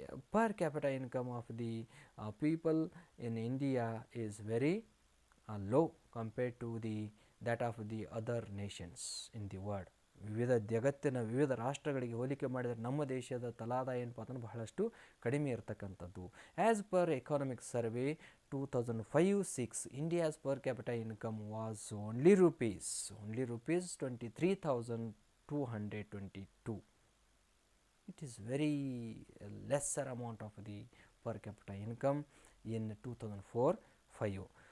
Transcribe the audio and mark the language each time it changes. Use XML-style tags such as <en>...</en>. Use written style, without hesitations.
<en>Per capita income of the people in India is very low compared to that of the other nations in the world.</en> <kn>ಜಗತ್ತಿನ ವಿವಿಧ ರಾಷ್ಟ್ರಗಳಿಗೆ ಹೋಲಿಕೆ ಮಾಡಿದರೆ ನಮ್ಮ ದೇಶದ ತಲಾದಾಯ ಏನಪ್ಪ ಅಂತಂದ್ರೆ ಬಹಳಷ್ಟು ಕಡಿಮೆ ಇರತಕ್ಕಂಥದ್ದು.</kn> <en>As per economic survey 2005-06, India's per capita income was only rupees 23,222. It is very lesser amount of the per capita income in 2004-05.</en>